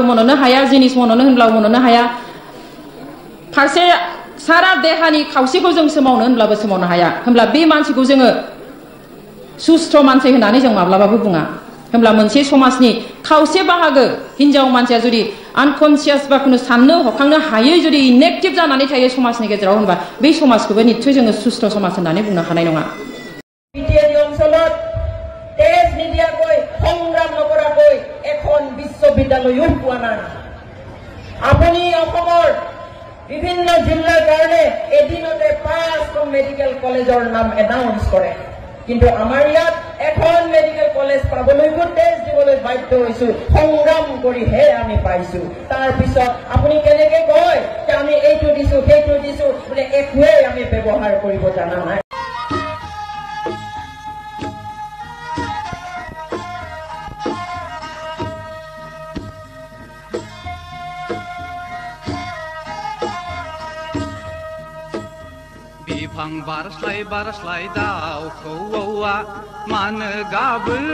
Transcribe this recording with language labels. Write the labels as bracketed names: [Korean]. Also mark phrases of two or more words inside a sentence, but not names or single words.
[Bodo] मन'नो हाया जिनिस मन'नो होनब्लाबो मन'नो हाया फारसे सारा देहानि खावसेखौ जों सोमावनो होनब्लाबो सोमावनो हाया होमब्ला बे मानसिखौ जोङो सुस्थ' मानसि होननानै जों माब्लाबाबो बुङा होमब्ला मोनसे समाजनि खावसे बाहागो हिनजाव मानसिया जुदि आनकनसियास बा खुनु साननो हखांनो हायै जुदि इनेक्टिभ जानानै थायो समाजनि गेजेराव होनबा बे समाजखौबो निस्सय जोङो सुस्थ' समाज होननानै बुंनो हानाय नङा [Assamese] বিটিআর অঞ্চলত তেজ নিদিয়াকৈ সংগ্ৰাম নকৰাকৈ এখন বিশ্ববিদ্যালয়ও পোৱা নাই আপুনি অসমৰ বিভিন্ন জিলাৰ কাৰণে এদিনতে 5খন মেডিকেল কলেজৰ নাম এনাউন্স কৰে কিন্তু আমাৰ ইয়াত এখন [English] medical college [Assamese] পাবলৈকো তেজ দিবলৈ বাধ্য হৈছো সংগ্ৰাম কৰিহে আমি পাইছো তাৰ পিছত আপুনি কেনেকৈ কয় যে আমি এইটো দিছো সেইটো দিছো বোলে একোৱেই আমি ব্যৱহাৰ কৰিব জানা নাই [Bodo] बिफां बारस्लाय दाउखौआ मानो गाबो